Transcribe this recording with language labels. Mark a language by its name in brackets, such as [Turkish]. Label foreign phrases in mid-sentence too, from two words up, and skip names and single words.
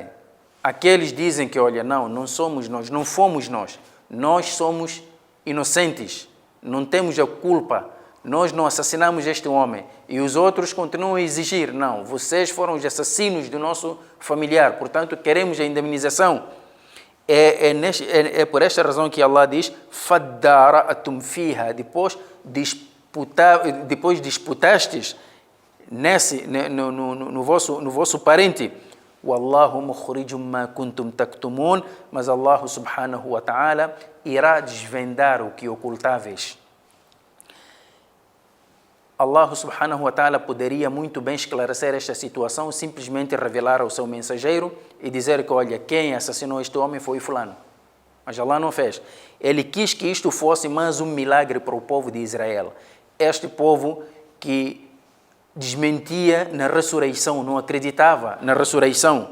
[Portuguese] Aqueles dizem que, olha, não somos nós, não fomos nós somos inocentes, não temos a culpa, nós não assassinamos este homem. E os outros continuam a exigir, não, vocês foram os assassinos do nosso familiar, portanto queremos a indemnização. É por esta razão que Allah diz, [Arabic] فَدَّارَأْتُمْ فِيهَا, [Portuguese] depois disputastes no vosso parente. [Arabic] والله مخرج ما كنتم تكتمون, [Portuguese] mas Allah [Arabic] سبحانه وتعالى [Portuguese] irá desvendar o que ocultáveis. Allah [Arabic] سبحانه وتعالى [Portuguese] poderia muito bem esclarecer esta situação, simplesmente revelar ao seu mensageiro e dizer que, olha, quem assassinou este homem foi fulano. Mas Allah não fez. Ele quis que isto fosse mais um milagre para o povo de Israel. Este povo que desmentia na ressurreição, não acreditava na ressurreição.